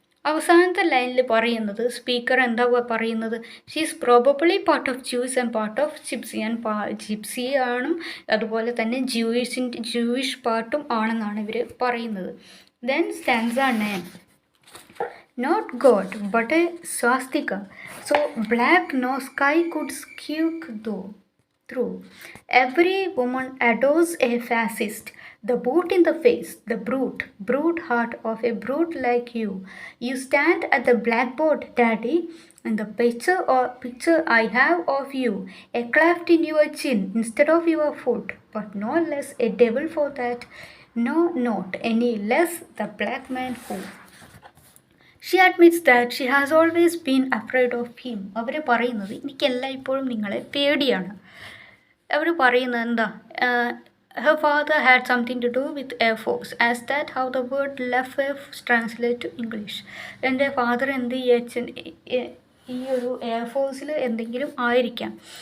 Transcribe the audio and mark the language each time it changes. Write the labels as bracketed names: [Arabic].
[Malayalam] അവസാനത്തെ ലൈനിൽ പറയുന്നത്, സ്പീക്കർ എന്താ പറയുന്നത്, [English] She is probably part of Jews and part of gypsy. [Malayalam] Gypsy ആണും അതുപോലെ തന്നെ ജൂയിഷ് പാർട്ടും ആണെന്നാണ് ഇവർ പറയുന്നത്. [English] Then stanza 9. Not God, but a swastika, so black no sky could squeak though. through. Every woman adores a fascist, the boot in the face, the brute heart of a brute like you. You stand at the blackboard, Daddy, and the picture I have of you, a cleft in your chin instead of your foot, but no less a devil for that, no, not any less the black man who. She admits that she has always been afraid of him. [Malayalam] അവർ പറയുന്നത് എനിക്കെല്ലായ്പ്പോഴും നിങ്ങളെ പേടിയാണ്. അവർ പറയുന്നത് എന്താ, [English] her father had something to do with Air Force. As that how the word left translate to English. [Malayalam] എൻ്റെ father എന്ത് ചെയ്യച്ചൻ ഈ ഒരു എയർഫോഴ്സിൽ എന്തെങ്കിലും ആയിരിക്കാം.